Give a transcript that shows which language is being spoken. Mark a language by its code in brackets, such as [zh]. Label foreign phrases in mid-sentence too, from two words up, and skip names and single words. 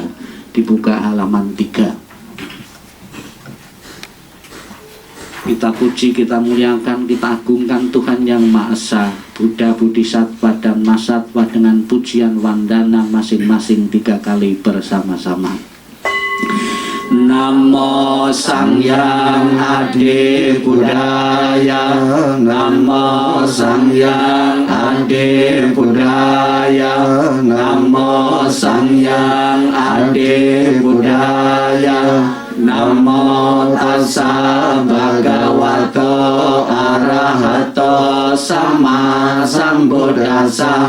[id] Dibuka halaman 3. Kita puji, kita muliakan, kita agungkan Tuhan yang Maha Esa, Buddha, Bodhisattva, dan Mahasattva dengan pujian wandana masing-masing 3 kali bersama-sama. [kaw] Namo Sangyang Adi Buddhaya, Namo Sangyang Adi Buddhaya, Namo Sangyang Adi Buddhaya, [pi] Namo Tassa Bhagavato Arahato Sama Sambuddhassa,